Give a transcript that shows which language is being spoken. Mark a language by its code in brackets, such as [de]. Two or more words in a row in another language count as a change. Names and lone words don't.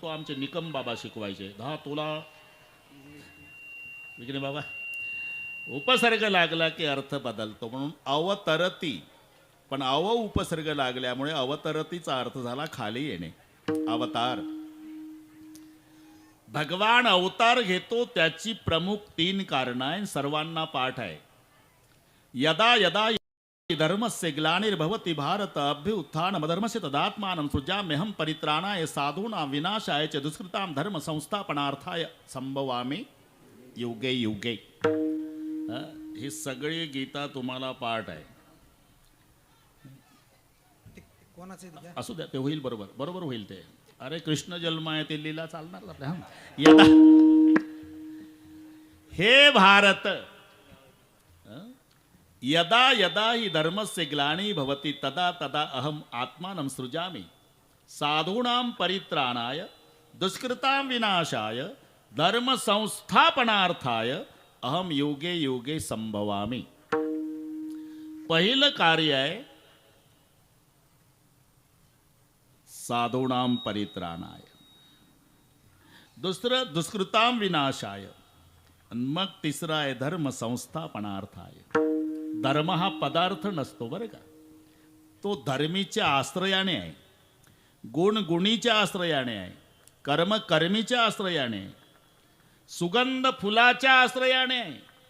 [mr] आमचे निकम बाबा शिकवायचे, धातूला विघ्ने बाबा उपसर्ग लागला की अर्थ बदलतो. म्हणून अवतरती, पण उपसर्ग लागल्यामुळे अवतरतीचा अर्थ झाला खाली येणे. अवतार, भगवान अवतार घेतो त्याची प्रमुख 3 कारण आहे, सर्वांना पाठ आहे. [sa] यदा यदा धर्मस्य ग्लानिर्भवति भारत अभ्युत्थानमधर्मस्य तदात्मानं सृजाम्यहं परित्राणाय साधूनां विनाशाय च दुष्कृतां धर्म संस्थापनार्थाय संभवामि युगे युगे. [mr] ही सगळी गीता तुम्हाला पाठ आहे. असू द्या, ते होईल, बरोबर बरोबर होईल ते. अरे कृष्ण जन्म आहे ते लीला चालणार आपल्या. [sa] यदा हे भारत, यदा यदा हि धर्मस्य ग्लानी भवति तदा तदा अहम आत्मानं सृजामि साधूनां परित्राणाय दुष्कृतां विनाशाय धर्म संस्थापनार्थाय अहम युगे युगे संभवामि. [mr] पहिलं कार्य आहे [sa] साधूनां परित्राणाय, [mr] दुसरं [sa] दुष्कृतां विनाशाय, [mr] आणि मग तिसरं आहे [sa] धर्म संस्थापनार्थाय. [mr] धर्म हा पदार्थ नसतो बरं का, तो धर्मीच्या आश्रयाने आहे, गुण गुणीच्या आश्रयाने आहे, कर्म कर्मीच्या आश्रयाने आहे, सुगंध फुलाच्या आश्रयाने आहे.